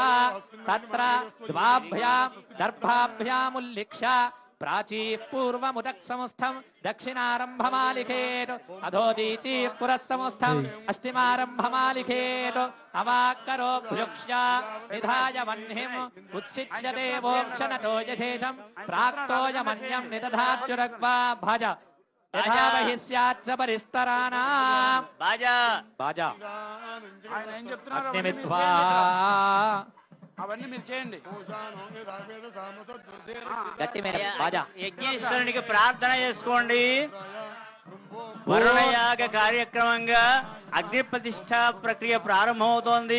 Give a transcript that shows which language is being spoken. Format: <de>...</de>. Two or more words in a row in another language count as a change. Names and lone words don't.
<sa>तत्र द्वाभ्यां दर्भाभ्यामुल्लिख्य प्राचीः पूर्वमुदक्संस्थं दक्षिणारम्भमालिखेत् अधोदीचीः पुरस्संस्थम् अष्टिमारम्भमालिखेत् अवाक्करोऽभ्युक्ष्य निधाय वह्निम् उत्सिच्यते वोक्षणतो यशेषं प्राक्तोयमन्यं निदधात्युरग्वा भज यथा बहिः स्यात् स परिस्तराणाम्</sa> <te>बाजा बाजा ఆయన ఏం చెప్తున్నారు</te> <sa>अग्निमित्वा</sa> <te>అవన్నీ మీరు చేయండి గట్టి మీద బాజా యజ్ఞేశ్వరునికి ప్రార్థన చేసుకోండి వరుణయాగ కార్యక్రమంగా అగ్ని ప్రతిష్ట ప్రక్రియ ప్రారంభమవుతోంది.</te>